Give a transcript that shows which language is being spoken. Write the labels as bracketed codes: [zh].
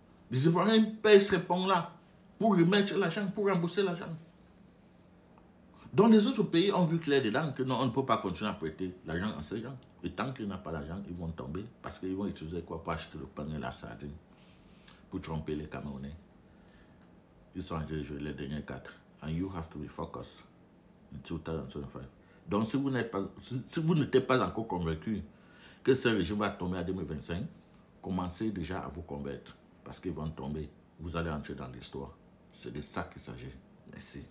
[fr] Les Ivoiriens payent ces ponts-là pour remettre l'argent, pour rembourser l'argent. Donc les autres pays ont vu clair dedans que non, on ne peut pas continuer à prêter l'argent à ces gens. Et tant qu'ils n'ont pas l'argent, ils vont tomber. Parce qu'ils vont utiliser quoi pour acheter le pain et la sardine. Pour tromper les Camerounais. Ils sont en train de jouer les dernières cartes. [en] And you have to be focused in 2025. [fr] Donc si vous n'êtes pas encore convaincu que ce régime va tomber en 2025, commencez déjà à vous convaincre. Parce qu'ils vont tomber. Vous allez entrer dans l'histoire. C'est de ça qu'il s'agit. Merci.